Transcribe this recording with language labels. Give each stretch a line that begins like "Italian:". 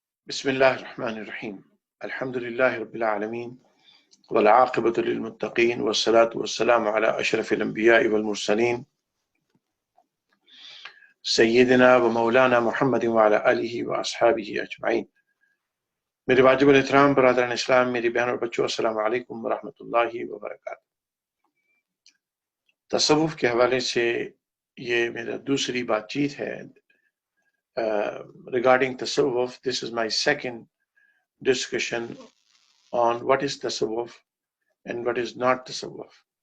Arabic: بسم الله الرحمن الرحيم الحمد لله رب العالمين والعاقبة للمتقين والصلاة والسلام على أشرف الأنبياء والمرسلين سيدنا ومولانا محمد وعلى آله وأصحابه أجمعين.
Urdu: میرے واجب الاحترام برادران اسلام، میری بہن اور بچوں، السلام علیکم ورحمۃ اللہ وبرکاتہ. تصوف کے حوالے سے یہ میرا دوسری بات چیت ہے.
English: Regarding tasawwuf, this is my second discussion on what is tasawwuf and what is not tasawwuf.